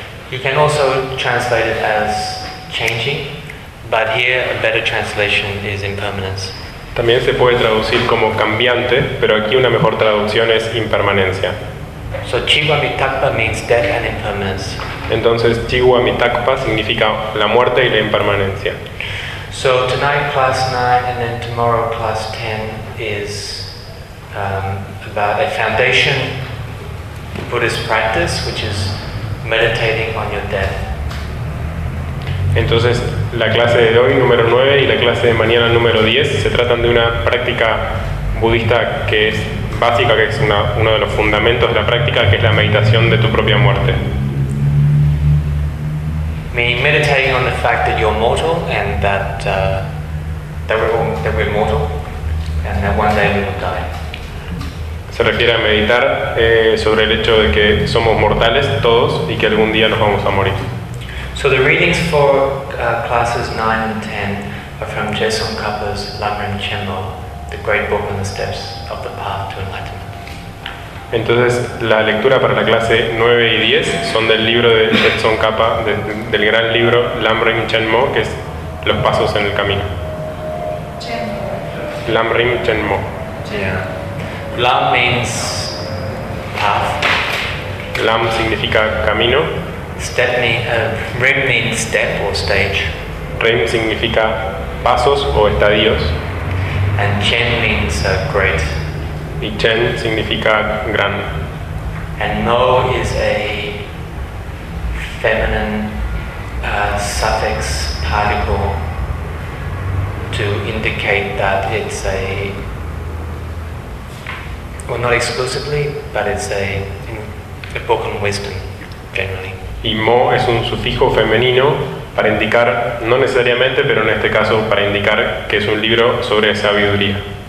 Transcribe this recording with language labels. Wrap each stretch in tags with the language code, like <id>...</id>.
<en>You can also translate it as changing, but here a better translation is impermanence.</en> <es>También se puede traducir como cambiante, pero aquí una mejor traducción es impermanencia.</es> <en>So chiwa mitakpa means death and impermanence.</en> <es>Entonces chiwa mitakpa significa la muerte y la impermanencia.</es> <en>So tonight class 9 and then tomorrow class 10 is about a foundation Buddhist practice, which is meditating on your death.</en> <es>Entonces, la clase de hoy, número 9, y la clase de mañana, número 10, se tratan de una práctica budista que es básica, que es uno de los fundamentos de la práctica, que es la meditación de tu propia muerte.</es> <en>Meditating on the fact that you're mortal and that that we're mortal and that one day we will die.</en> <es>Se refiere a meditar sobre el hecho de que somos mortales todos y que algún día nos vamos a morir.</es> <en>So the readings for classes 9 and 10 are from Jason Kappa's Lamrim Chenmo, The Great Book on the Steps of the Path to Enlightenment.</en> <es>Entonces, la lectura para la clase 9 y 10 son del libro de Jetson Kappa, del gran libro Lamrim Chenmo, que es Los Pasos en el Camino. Lamrim Chenmo.</es> <en>Yeah. Lam means path.</en> <es>Lam significa camino.</es> <en>Step rim means step or stage.</en> <es>Rim significa pasos o estadios.</es> <en>And Chen means great.</en> <es>Y Chen significa grande.</es> <en>And No is a feminine suffix particle to indicate that it's a, well, not exclusively, but it's a book on wisdom, generally.</en> <es>Y Mo es un sufijo femenino para indicar, no necesariamente, pero en este caso para indicar que es un libro sobre sabiduría.</es>